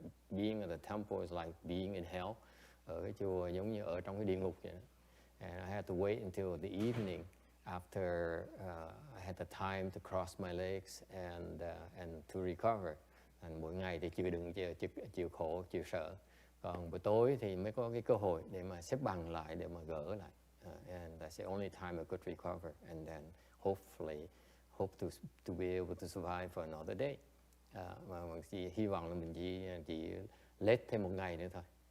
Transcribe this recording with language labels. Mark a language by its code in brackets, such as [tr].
[en] Being at the temple is like being in hell. [vi] Ở cái chùa giống như ở trong cái địa ngục vậy. [en] And I had to wait until the evening after I had the time to cross my legs and to recover. [vi] And mỗi ngày thì chịu khổ, chịu sợ. Còn buổi tối thì mới có cái cơ hội để mà xếp bằng lại, để mà gỡ lại. [en] And that's the only time I could recover. And then hopefully hope to be able to survive for another day. [vi] Mà mình chỉ hy vọng là mình chỉ lết thêm một ngày nữa thôi.